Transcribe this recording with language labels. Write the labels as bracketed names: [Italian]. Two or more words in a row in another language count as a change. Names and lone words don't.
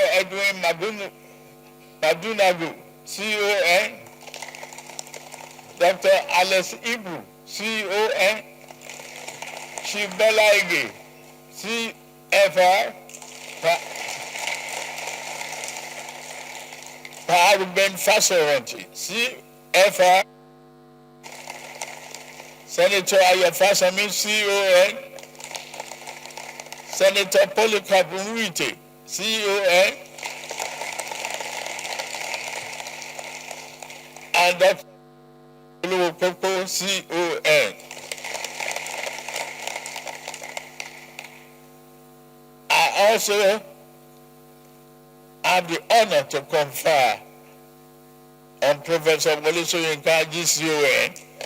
[English] Edwin Madunagu, CON, Dr. Alice Ibu, CON, Shibela Ige, CFR, Paruben Fasoranti, CFR, Senator Ayafasami, CON, Senator Polycarp Nwite, CON, and Dr. Oluwopopo, CON. I also have the honor to confer on Professor Wole Soyinka, GCON,